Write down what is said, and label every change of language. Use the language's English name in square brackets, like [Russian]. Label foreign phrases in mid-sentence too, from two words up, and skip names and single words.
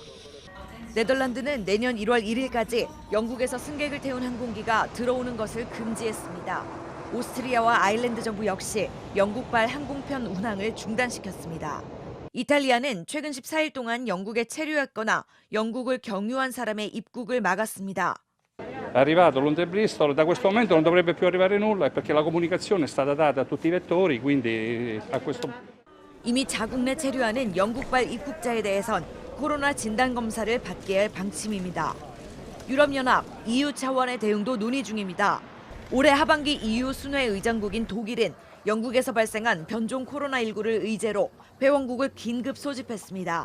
[Korean] 네덜란드는 내년 1월 1일까지 영국에서 승객을 태운 항공기가 들어오는 것을 금지했습니다. 오스트리아와 아일랜드 정부 역시 영국발 항공편 운항을 중단시켰습니다. 이탈리아는 최근 14일 동안 영국에 체류했거나 영국을 경유한 사람의 입국을 막았습니다. [Italian] È arrivato l'Onte-Bristol, da questo momento non dovrebbe più arrivare nulla perché la comunicazione è stata data a tutti i vettori, quindi a questo [Korean] 이미 자국 내 체류하는 영국발 입국자에 대해선 코로나 진단 검사를 받게 할 방침입니다. 유럽연합, EU 차원의 대응도 논의 중입니다. 올해 하반기 EU 순회 의장국인 독일은 영국에서 발생한 변종 코로나19를 의제로 회원국을 긴급 소집했습니다.